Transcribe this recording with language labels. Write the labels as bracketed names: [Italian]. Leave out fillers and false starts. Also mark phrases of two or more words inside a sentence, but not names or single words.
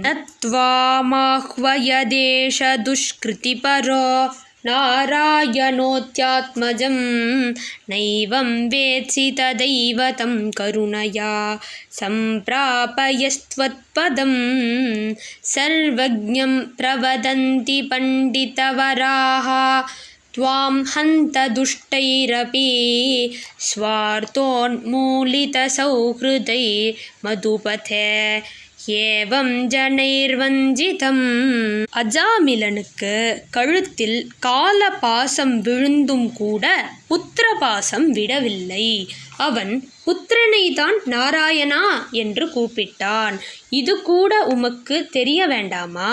[Sanskrit] तत्वामाह्वयतेष दुष्कृतिपरो नारायणोत्यात्मजम् नैवम् वेत्सि तथैव तम् करुणया सम्प्रापयस्त्वत्पदम् सर्वज्ञम् प्रवदन्ति पण्डितवराः त्वां हन्त दुष्टैरपि स्वार्थोन्मूलितसौहृदैर्मधुपथे एवं जनैर्वञ्चितम्. [Tamil] அஜாமிலனுக்கு கழுத்தில் கால பாசம் விழுந்தும் கூட புத்திர பாசம் விடவில்லை. அவன் புத்திரனை தான் நாராயணா என்று கூப்பிட்டான். இது கூட உமக்கு தெரிய வேண்டாமா?